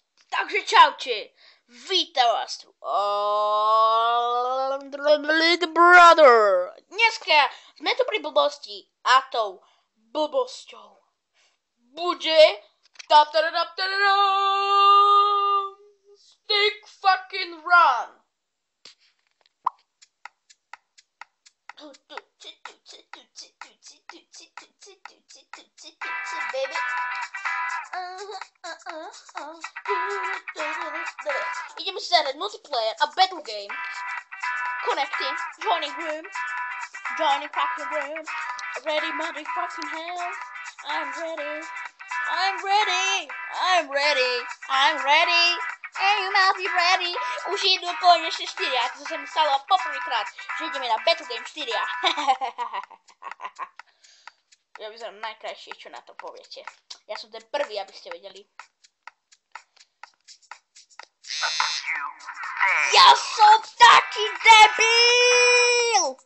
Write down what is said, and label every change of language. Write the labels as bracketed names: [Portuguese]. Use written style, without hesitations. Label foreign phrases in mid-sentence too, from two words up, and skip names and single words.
[Slovak] Takže čaute, vítam vás tu, [English] Little Brother. [Slovak] Dneska sme tu pri blbosti a tou blbosťou bude [English] Stick fucking run. [Slovak] Baby. Ideme si zahrať multiplayer a [English] battle game. Connecting, joining room, joining fucking room. Ready motherfucking hell. I'm ready. Hey, you must be ready. [Slovak] Už idú konečne 4, a to sa mi stalo poprvýkrát, že ideme na [English] battle game [Slovak] 4. Ja vyzerám najkrajšie, čo na to poviete. Ja som ten prvý, aby ste vedeli. Ja som taký debil!